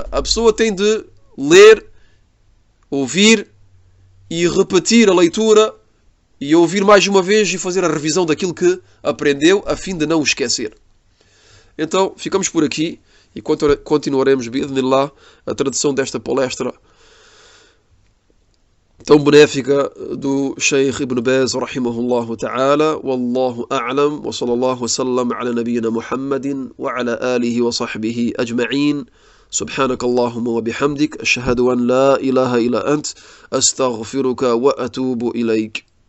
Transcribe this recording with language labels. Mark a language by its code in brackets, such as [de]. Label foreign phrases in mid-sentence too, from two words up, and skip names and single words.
[pt] A pessoa tem de ler, ouvir e repetir a leitura e ouvir mais uma vez e fazer a revisão daquilo que aprendeu, a fim de não o esquecer. Então, ficamos por aqui e continuaremos, bi'idhnillah, a tradução desta palestra tão benéfica do Sheikh Ibn Baz, [ar] رحمه الله تعالى. والله أعلم وصلى الله وسلم على نبينا محمد وعلى آله وصحبه أجمعين. سبحانك اللهم وبحمدك أشهد أن لا إله إلا أنت أستغفرك وأتوب إليك.